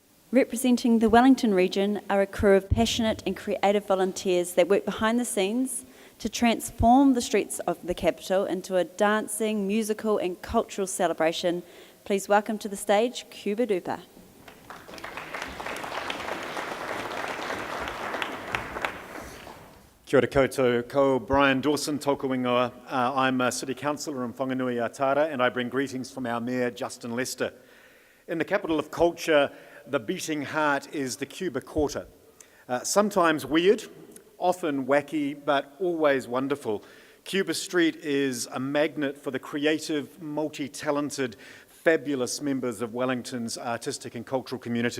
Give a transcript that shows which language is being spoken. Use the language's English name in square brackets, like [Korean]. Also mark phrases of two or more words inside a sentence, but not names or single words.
[English] Representing the Wellington region are a crew of passionate and creative volunteers that work behind the scenes to transform the streets of the capital into a dancing, musical and cultural celebration. Please welcome to the stage Cuba Dupa. [Māori] Kia ora koutou, ko Brian Dawson, tōku ingoa. [English] I'm a City Councillor in Whanganui Atara, and I bring greetings from our Mayor, Justin Lester. In the capital of culture, the beating heart is the Cuba Quarter. Sometimes weird, often wacky, but always wonderful. Cuba Street is a magnet for the creative, multi-talented, fabulous members of Wellington's artistic and cultural community.